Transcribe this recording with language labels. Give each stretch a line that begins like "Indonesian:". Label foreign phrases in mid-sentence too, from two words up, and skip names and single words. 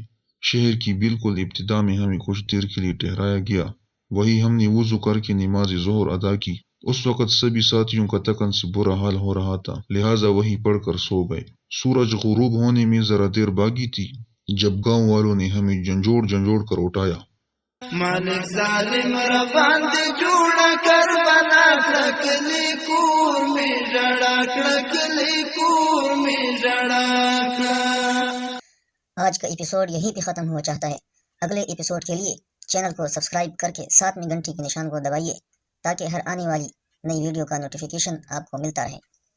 Urdu: شہر کی بالکل ابتدا میں ہمیں کچھ دیر کے لیے ٹھہرایا گیا، وہی ہم نے وضو کر کے نماز ظہر ادا کی۔ اس وقت سبھی ساتھیوں کا تکن سے برا حال ہو رہا تھا، لہٰذا وہی پڑھ کر سو گئے۔ سورج غروب ہونے میں ذرا دیر باقی تھی جب گاؤں والوں نے ہمیں جھنجھوڑ جھنجھوڑ کر اٹھایا۔
Pashto: مالک ظالم را باندې جوړه کربلا کړکلی کور می ژړا کړکلی کور می ژړا کړه۔
Urdu: آج کا ایپیسوڈ یہیں پہ ختم ہوا چاہتا ہے۔ اگلے ایپیسوڈ کے لیے چینل کو سبسکرائب کر کے ساتھ میں گھنٹی کے نشان کو دبائیے تاکہ ہر آنے والی نئی ویڈیو کا نوٹیفیکیشن آپ کو ملتا رہے۔